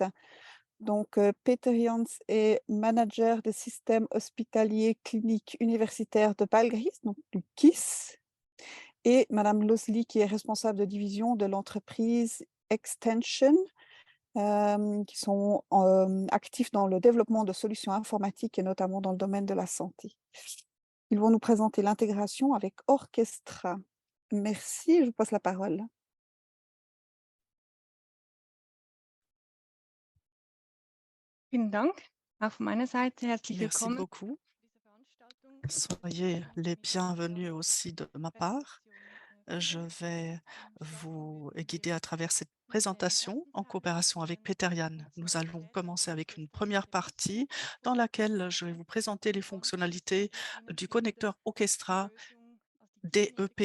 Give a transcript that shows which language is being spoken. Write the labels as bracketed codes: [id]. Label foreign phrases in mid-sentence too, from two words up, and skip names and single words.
[fr] Donc, Peter Jans est manager des systèmes hospitaliers cliniques universitaires de Balgrist, donc du KISS, et Madame Loosli, qui est responsable de division de l'entreprise Extension, qui sont actifs dans le développement de solutions informatiques et notamment dans le domaine de la santé. Ils vont nous présenter l'intégration avec Orchestra. Merci, je vous passe la parole. [de] Vielen Dank. Auch von meiner Seite herzlich [fr] Merci [de] willkommen. [fr] beaucoup. Soyez les bienvenus aussi de ma part. Je vais vous guider à travers cette présentation en coopération avec Peter Jan. Nous allons commencer avec une première partie dans laquelle je vais vous présenter les fonctionnalités du connecteur Orchestra DEP+.